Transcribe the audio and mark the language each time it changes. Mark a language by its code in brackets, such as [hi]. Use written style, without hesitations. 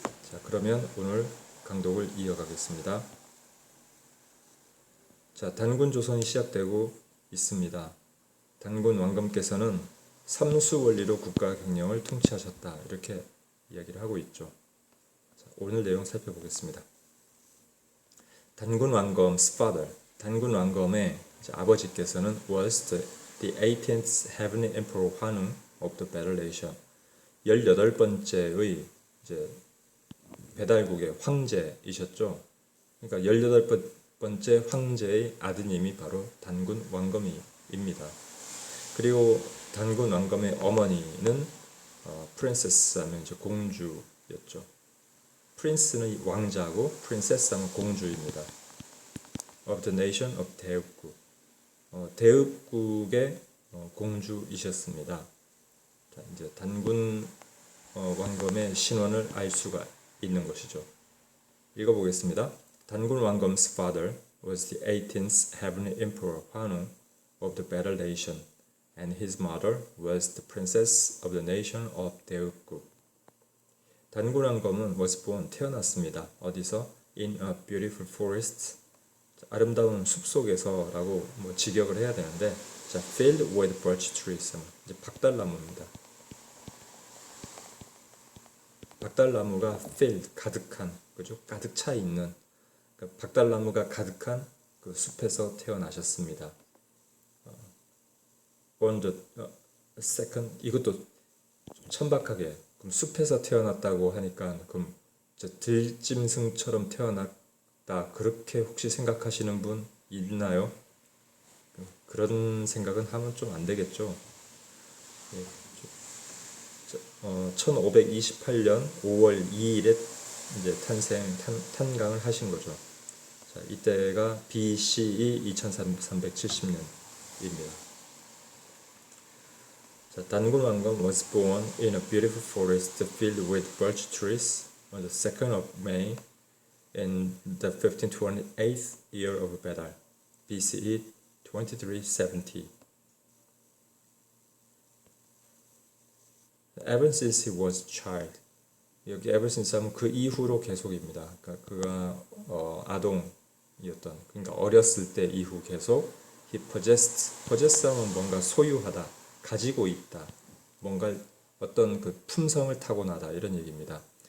[ko] 자, 그러면 오늘 강독을 이어가겠습니다. 자, 단군조선이 시작되고 있습니다. 단군 왕검께서는 삼수원리로 국가 경영을 통치하셨다. 이렇게 이야기를 하고 있죠. 오늘 내용 살펴보겠습니다. 단군 왕검 [en] 's father, [ko] 단군 왕검의 아버지께서는 [en] was the 18th heavenly emperor 환웅 of the Better Nation, [ko] 18번째의 이제 배달국의 황제이셨죠. 그러니까 18번째 황제의 아드님이 바로 단군 왕검입니다. 그리고 단군 왕검의 어머니는 프린세스 하면 이제 공주였죠. 프린스는 왕자고 프린세스는 공주입니다. [en] of the nation of 대읍국, 대읍국의 공주이셨습니다. [ko] 자, 이제 단군 왕검의 신원을 알 수가 있는 것이죠. 읽어보겠습니다. [en] 단군 왕검's father was the 18th heavenly emperor 환웅 of the Better Nation, and his mother was the princess of the nation of 대읍국. [ko] 단군 왕검은 [en] was born, [ko] 태어났습니다. 어디서? [en] In a beautiful forest, [ko] 아름다운 숲속에서 라고 직역을 해야 되는데, [en] 자, filled with birch trees. [ko] 이제 박달나무입니다. 박달나무가 filled, 가득한, 그죠? 가득 차 있는. 그러니까 박달나무가 가득한 그 숲에서 태어나셨습니다. [en] On the second, [ko] 이것도 좀 천박하게, 그럼 숲에서 태어났다고 하니까 그럼 들짐승처럼 태어났다, 그렇게 혹시 생각하시는 분 있나요? 그런 생각은 하면 좀 안 되겠죠. 1528년 5월 2일에 이제 탄광을 하신 거죠. 자, 이때가 BCE 2370년입니다. [en] 자, 단군 왕건 was born in a beautiful forest filled with birch trees on the 2nd of May in the 1528th year of battle, BCE 2370. Ever since he was a child. [ko] 여기 [en] ever since [ko] 하면 그 이후로 계속입니다. 그러니까 그가 아동이었던, 그러니까 어렸을 때 이후 계속. [en] He possessed [ko] 하면 뭔가 소유하다, 가지고 있다, 뭔가 어떤 그 품성을 타고나다, 이런 얘기입니다.